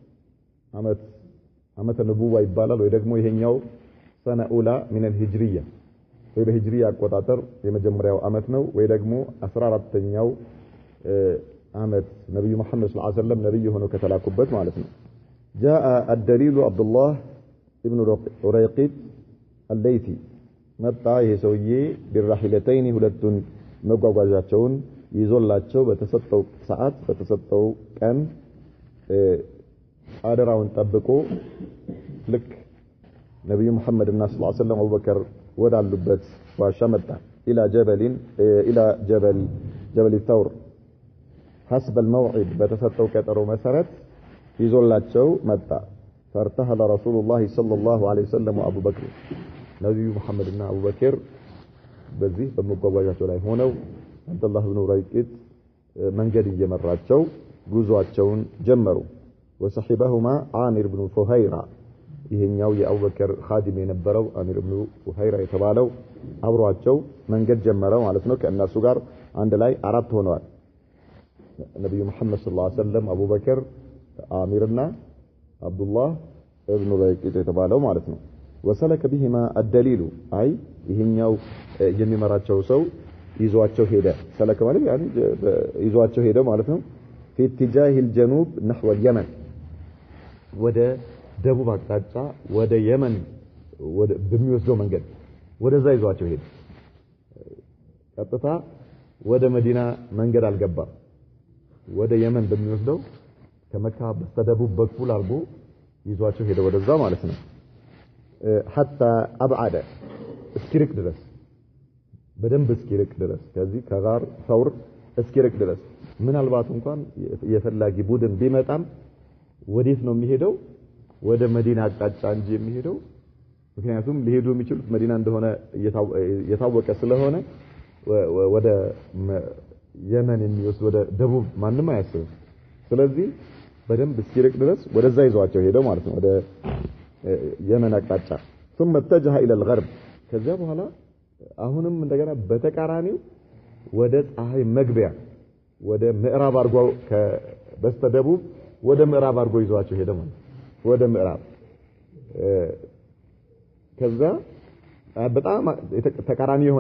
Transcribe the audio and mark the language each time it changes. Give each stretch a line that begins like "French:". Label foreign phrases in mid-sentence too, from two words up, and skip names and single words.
Amharic: አመተ ነቡዋ ይባላል። ወይ ደግሞ ይሄኛው
Arabic: سنة أولى من الهجرية
Amharic: ወይ በሂጅሪያ አቆጣጠር የመጀመሪያው አመት ነው። ወይ ደግሞ 14ኛው አመት ነብዩ መሐመድ
Arabic: صلى الله عليه وسلم
Amharic: ነብይ ሆነው ከተላኩበት ማለት ነው።
Arabic: جاء الدليل عبد الله ابن أريقط الليثي
Amharic: መጣ ይሄ ሰውዬ ቢራሂለተይን ሁለቱን መጓጓዣቸውን ይዞላቸው በተሰጠው ሰዓት በተሰጠው ቀን አደራውን ጠብቆ ልክ ነብዩ መሐመድ እና
Arabic: صلى الله عليه وسلم
Amharic: አቡበከር ወዳሉበት ዋሻ መጣ።
Arabic: الى جبل الثور حسب الموعد
Amharic: በተሰጠው ቀጠሮ መሰረት ይዞላቸው መጣ።
Arabic: فارتحل رسول الله صلى الله عليه وسلم وابو بكر
Amharic: ነብዩ መሐመድ እና አቡበከር በዚህ በመጓጓዣቸው ላይ ሆነው አብዱላህ ኢብኑ ኡረይቅጥ መንገድ እየመራቸው ጉዟቸውን ጀመሩ።
Arabic: وصحبهما عامر بن فهيرة
Amharic: ይሄኛው የአቡበከር ኻዲም የነበረው አሚር ኢብኑ ፉሃይራ የተባለው አብሯቸው መንገድ ጀመረ ማለት ነው። ከእነሱ ጋር አንድ ላይ 4 ሆነዋል። ነብዩ መሐመድ
Arabic: صلى الله عليه وسلم
Amharic: አቡበከር አሚርና አብዱላህ ኢብኑ ኡረይቅጥ የተባለው ማለት ነው።
Arabic: وسلك بهما الدليل
Amharic: አይ ይሄኛው የሚመራቸው ሰው ይዟቸው ሄደ። ሰለከ ማለት يعني ይዟቸው ሄደ ማለት ነው።
Arabic: في اتجاه الجنوب نحو
Amharic: اليمن ወደ ደቡብ አቅጣጫ ወደ የመን ወደ በሚወስደው መንገድ ወደዛ ይዟቸው ሄደ። ቀጥታ ወደ መዲና መንገድ አልገባም። ወደ የመን በሚወስደው ከመካ በስተደቡብ በኩል አርጎ ይዟቸው ሄደ ወደዛ ማለት ነው።
Arabic: حتى ابعد
Amharic: እስኪርቅ ድረስ በደንብ እስኪርቅ ድረስ ከዚህ ከጋር ثور እስኪርቅ ድረስ ምናልባት እንኳን የፈላጊ ቡድን ቢመጣም ወዴት ነው የሚሄደው? ወደ መዲና አቅጣጫ እንጂ የሚሄደው ምክንያቱም ሊሄዱ የሚችሉት መዲና እንደሆነ የታወቀ ስለሆነ ወደ የመን የሚወስድ ወደ ደቡብ ማንም አያስብም ስለዚህ በደንብ እስኪርቅ ድረስ ወደዛ ይዟቸው ሄደው ማለት ነው ወደ የመን አቅጣጫ
Arabic: ثم اتجه الى الغرب
Amharic: ከዚያ በኋላ አሁንም እንደገና በተቃራኒው ወደ ፀሐይ መግቢያ ወደ ምዕራብ አርጎ በስተደቡብ ወደ ምዕራብ አርጎ ይዟቸው ሄደ ማለት ወደ ምዕራብ ከዛ በጣም ተቃራኒ የሆነ